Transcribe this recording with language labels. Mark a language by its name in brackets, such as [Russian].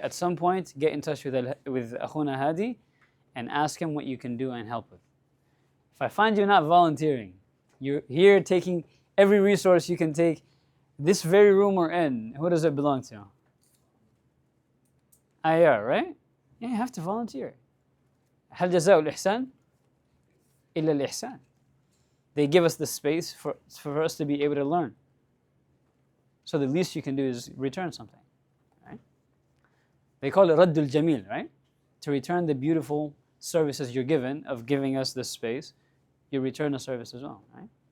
[English] At some point, get in touch with Akhuna Hadi and ask him what you can do and help with. If I find you not volunteering, you're here taking every resource you can take. This very room we're in, who does it belong to? IR, right? Yeah, you have to volunteer. [Arabic] هل جزاء الإحسان إلا الإحسان. [English] They give us the space for us to be able to learn. So the least you can do is return something. Right? They call it Raddul Jamil, right? To return the beautiful services you're given of giving us this space, you return the service as well, right?